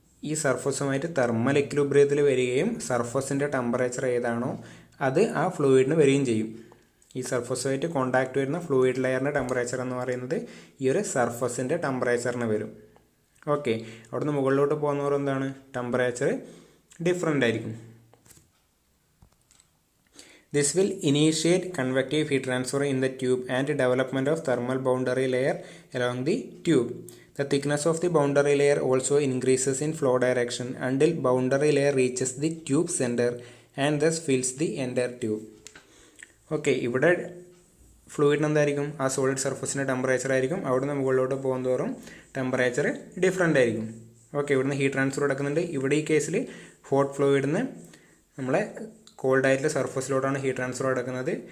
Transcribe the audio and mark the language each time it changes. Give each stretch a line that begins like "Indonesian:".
Malayalam: ഈ സർഫസുമായിട്ട് തെർമൽ ഇക്വിലിബ്രിയത്തിൽ വരികയും സർഫസിൻ്റെ ടെമ്പറേച്ചർ ഏതാണോ അത് ആ ഫ്ലൂയിഡിന് വരികയും ചെയ്യും. ഈ സർഫസുമായിട്ട് കോണ്ടാക്ട് വരുന്ന ഫ്ലൂയിഡ് ലെയറിൻ്റെ ടെമ്പറേച്ചർ എന്ന് പറയുന്നത് ഈ ഒരു സർഫസിൻ്റെ ടെമ്പറേച്ചറിന് വരും. ഓക്കെ, അവിടുന്ന് മുകളിലോട്ട് പോകുന്നവർ എന്താണ് ടെമ്പറേച്ചർ ഡിഫറെൻ്റ് ആയിരിക്കും.
English: This will initiate convective heat transfer in the tube and development of thermal boundary layer along the tube. The thickness of the boundary layer also increases in flow direction until boundary layer reaches the tube center and thus fills the entire tube.
Malayalam: Okay, ഇവിടെ ഫ്ലൂയിഡിന് എന്തായിരിക്കും ആ solid സർഫസിൻ്റെ temperature ആയിരിക്കും. അവിടുന്ന് മുകളിലോട്ട് പോകുന്നതോറും temperature different ആയിരിക്കും. Okay, ഇവിടുന്ന് heat transfer നടക്കുന്നുണ്ട്. ഇവിടെ ഈ കേസിൽ ഹോട്ട് ഫ്ലൂയിഡിന്ന് നമ്മളെ കോൾഡ് ആയിട്ടുള്ള സർഫസിലോട്ടാണ് ഹീറ്റ് ട്രാൻസ്ഫർ നടക്കുന്നത്.